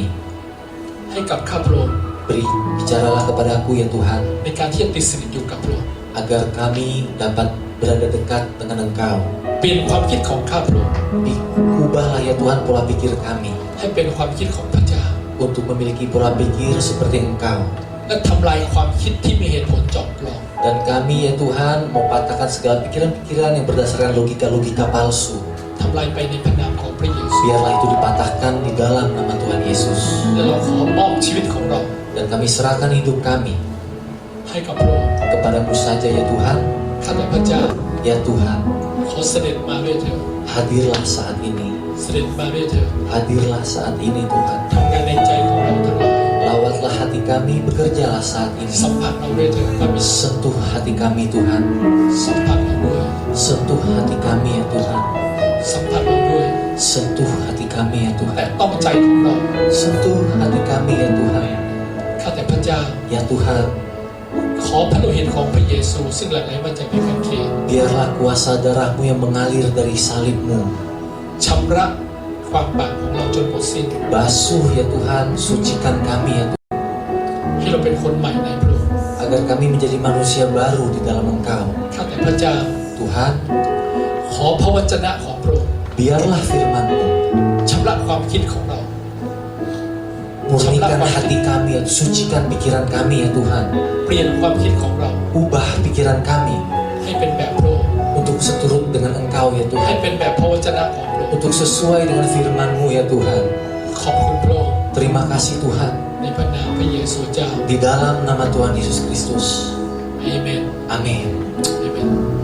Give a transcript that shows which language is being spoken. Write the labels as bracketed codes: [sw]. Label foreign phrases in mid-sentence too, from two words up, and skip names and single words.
[th] ให้กับข้าพระองค์ [id] Bicaralah kepada aku ya Tuhan, [th] ในการที่จะติดสนิทอยู่กับพระองค์ [id] agar kami dapat berada dekat dengan Engkau. [th] เปลี่ยนความคิดของข้าพระองค์ [id] Ubahlah ya Tuhan pola pikir kami [th] ให้เป็นความคิดของพระเจ้า [id] untuk memiliki pola pikir seperti Engkau. [th] และทำลายความคิดที่มีเหตุผลจอมปลอม [id] Dan kami ya Tuhan mematahkan segala pikiran-pikiran yang berdasarkan logika-logika palsu. [th] ทำลายไปในพระนามของพระเยซู [id] Biarlah itu dipatahkan di dalam nama Tuhan Yesus. [th] และเราขอมอบชีวิตของเรา [id] Dan kami serahkan hidup kami [th] ให้กับพระองค์ [id] kepadamu saja ya Tuhan. [th] ข้าแต่พระเจ้า [id] Ya Tuhan, [th] ขอเสด็จมาด้วยเถิด [id] hadirlah saat ini. [th] เสด็จมาด้วยเถิด [id] Hadirlah saat ini Tuhan. [th] ทำงานในใจของเราทั้งหลาย [id] Lawatlah hati kami, bekerjalah saat [th] สัม [id] ini. [th] ผัสเราด้วยเถิดพระบิดา [id] Sentuh hati kami Tuhan. [th] สัมผัสเราด้วย [id] Sentuh hati kami ya Tuhan. [th] สัมผัสเราด้วย [id] Sentuh hati kami ya [th] แต่ [id] Tuhan. [th] ต้องใจของเรา [id] Sentuh hati kami ya Tuhan. [th] ข้าแต่พระเจ้า [id] Ya Tuhan, [th] ขอพระโลหิตของพระเยซูซึ่งหลั่งไหลมาจากไม้กางเขน [id] biarlah kuasa darahmu yang mengalir dari salibmu [th] ชำระความบาปของเราจนหมดสิ้น [id] basuh ya Tuhan, sucikan kami ya Tuhan, [th] ให้เราเป็นคนใหม่ในพระองค์ [id] agar kami menjadi manusia baru di dalam Engkau. [th] ข้าแต่พระเจ้า [id] Tuhan, [th] ขอพระวจนะของพระองค์ [id] biarlah firman-Mu [th] ชำระความคิดของเรา [id] murnikan hati kami, ya, sucikan pikiran kami ya Tuhan. [th] เปลี่ยนความคิดของเรา [id] Ubah pikiran kami [th] ให้เป็นแบบพระองค์ [id] untuk seturut dengan Engkau ya [th] ให้ [id] Tuhan, [th] เป็นแบบพระวจนะของพระองค์ [id] untuk sesuai dengan firman-Mu ya Tuhan. [th] ขอบคุณพระองค์ [id] Terima kasih Tuhan, [th] ในพระนามพระเยซูเจ้า [id] di dalam nama Tuhan Yesus Kristus. [th] อาเมน [id] Amin. [th] อาเมน